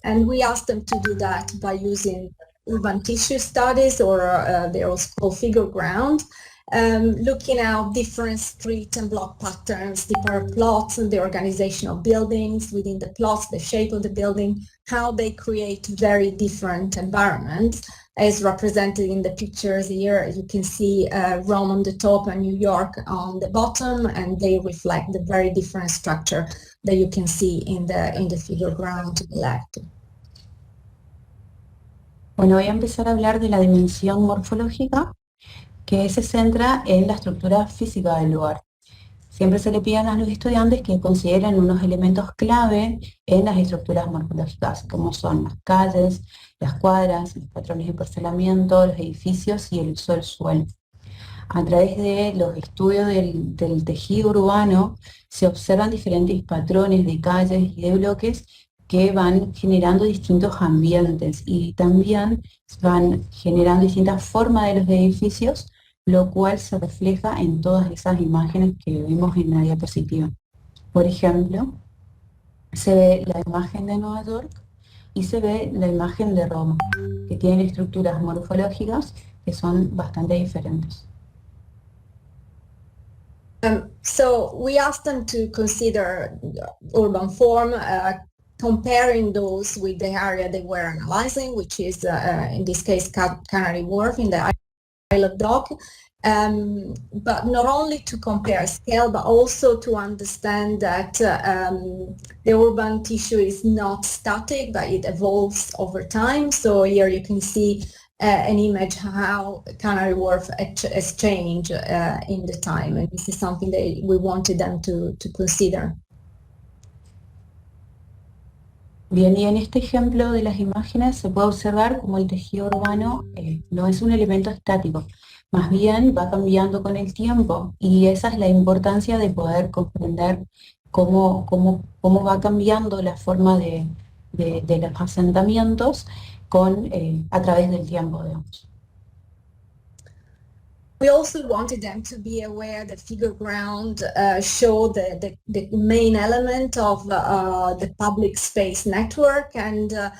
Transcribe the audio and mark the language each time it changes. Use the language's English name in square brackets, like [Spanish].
[English] And we ask them to do that by using urban tissue studies, or they're also called figure ground, looking at different street and block patterns, different plots and the organization of buildings within the plots, the shape of the building, how they create very different environments, as represented in the pictures here. You can see Rome on the top and New York on the bottom, and they reflect the very different structure that you can see in the figure ground to the left. [Spanish] Bueno, voy a empezar a hablar de la dimensión morfológica, que se centra en la estructura física del lugar. Siempre se le piden a los estudiantes que consideren unos elementos clave en las estructuras morfológicas, como son las calles, las cuadras, los patrones de parcelamiento, los edificios y el uso del suelo. A través de los estudios del tejido urbano se observan diferentes patrones de calles y de bloques que van generando distintos ambientes y también van generando distintas formas de los edificios, lo cual se refleja en todas esas imágenes que vimos en la diapositiva. Por ejemplo, se ve la imagen de Nueva York y se ve la imagen de Roma, que tienen estructuras morfológicas que son bastante diferentes. [English] So we asked them to consider urban form, comparing those with the area they were analyzing, which is in this case Canary Wharf in the Isle of Dock, but not only to compare scale, but also to understand that the urban tissue is not static, but it evolves over time. So here you can see an image how Canary Wharf has changed in the time, and this is something that we wanted them to consider. [Spanish] Bien, y en este ejemplo de las imágenes se puede observar cómo el tejido urbano no es un elemento estático, más bien va cambiando con el tiempo, y esa es la importancia de poder comprender cómo va cambiando la forma de los asentamientos a través del tiempo, digamos. [English] We also wanted them to be aware that figure ground show the main element of the public space network, and